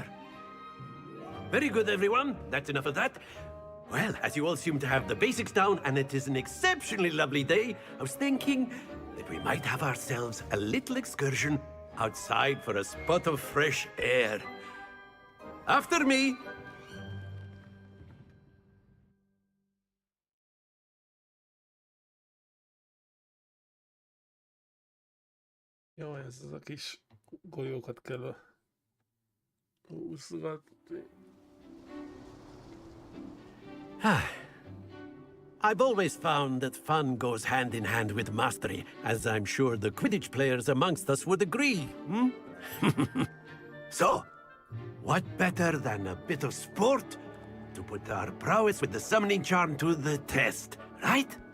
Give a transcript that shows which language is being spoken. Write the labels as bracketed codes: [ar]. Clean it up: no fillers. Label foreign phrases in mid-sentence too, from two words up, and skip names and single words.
[en] Very good, everyone. That's enough of that. Well, as you all seem to have the basics down, and it is an exceptionally lovely day, I was thinking that we might have ourselves a little excursion outside for a spot of fresh air. After me! [hu] Jó, ez a kis golyókat kell húzgatni. [en] I've always found that fun goes hand in hand with mastery, as I'm sure the Quidditch players amongst us would agree, So, what better than a bit of sport to put our prowess with the summoning charm to the test, right?